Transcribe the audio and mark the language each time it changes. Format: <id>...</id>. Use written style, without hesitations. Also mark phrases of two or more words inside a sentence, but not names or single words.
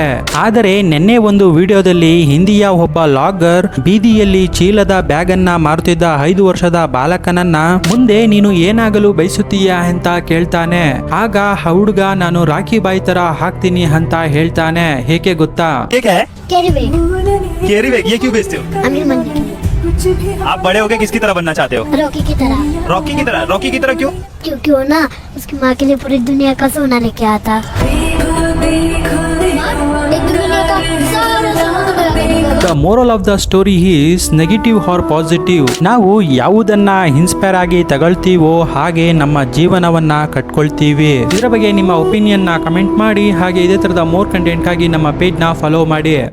<kn>ಆದರೆ ನಿನ್ನೆ ಒಂದು ವಿಡಿಯೋದಲ್ಲಿ ಹಿಂದಿಯ ಒಬ್ಬ ಲಾಗರ್ ಬೀದಿಯಲ್ಲಿ ಚೀಲದ ಬ್ಯಾಗ್ ಅನ್ನ ಮಾರುತ್ತಿದ್ದ 5 ವರ್ಷದ ಬಾಲಕನನ್ನ ಮುಂದೆ ನೀನು ಏನಾಗಲು ಬಯಸುತ್ತೀಯಾ ಅಂತ ಕೇಳ್ತಾನೆ. ಆಗ ಹುಡುಗ ನಾನು ರಾಖಿ ಬಾಯಿ ತರ ಹಾಕ್ತೀನಿ ಅಂತ ಹೇಳ್ತಾನೆ. ಹೇಗೆ ಗೊತ್ತಾ?</kn> <en>Carry bag. carry bag</en> <hi>ये क्यों बेचते हो? अमीर बनने के लिए। आप बड़े होके किसकी तरह बनना चाहते हो? रॉकी की तरह। रॉकी की तरह? रॉकी की तरह क्यों? क्योंकि वो ना उसकी माँ के लिए पूरी दुनिया का सोना लेके आता।</hi> <en>The moral of the story is negative or positive.</en> <kn>ನಾವು ಯಾವುದನ್ನ ಇನ್ಸ್ಪೈರ್ ಆಗಿ ತಗೊಳ್ತೀವೋ ಹಾಗೆ ನಮ್ಮ ಜೀವನವನ್ನ ಕಟ್ಕೊಳ್ತೀವಿ. ಇದರ ಬಗ್ಗೆ ನಿಮ್ಮ ಒಪಿನಿಯನ್ ನ ಕಮೆಂಟ್ ಮಾಡಿ. ಹಾಗೆ ಇದೇ ತರದ</kn> <en>more content</en> <kn>ಗಾಗಿ ನಮ್ಮ ಪೇಜ್ ನ ಫಾಲೋ ಮಾಡಿ.</kn>